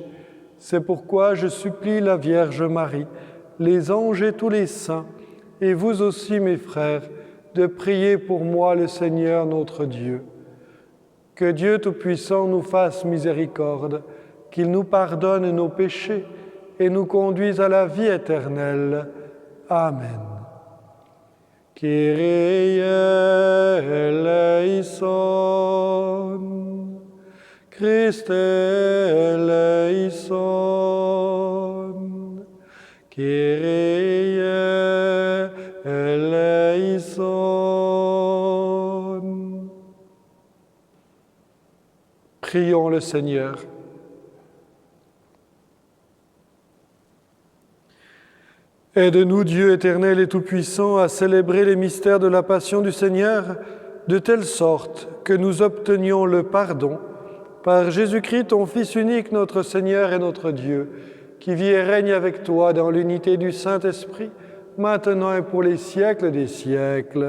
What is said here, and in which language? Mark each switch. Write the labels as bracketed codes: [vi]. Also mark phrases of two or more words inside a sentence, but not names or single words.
[fr] C'est pourquoi je supplie la Vierge Marie, les anges et tous les saints, et vous aussi, mes frères, de prier pour moi le Seigneur notre Dieu. Que Dieu Tout-Puissant nous fasse miséricorde, qu'il nous pardonne nos péchés et nous conduise à la vie éternelle. Amen. [el] Kyrie eleison, Christe eleison, Kyrie eleison. [fr] Prions le Seigneur. Aide-nous, Dieu éternel et tout-puissant, à célébrer les mystères de la passion du Seigneur, de telle sorte que nous obtenions le pardon par Jésus-Christ, ton Fils unique, notre Seigneur et notre Dieu, qui vit et règne avec toi dans l'unité du Saint-Esprit, maintenant et pour les siècles des siècles.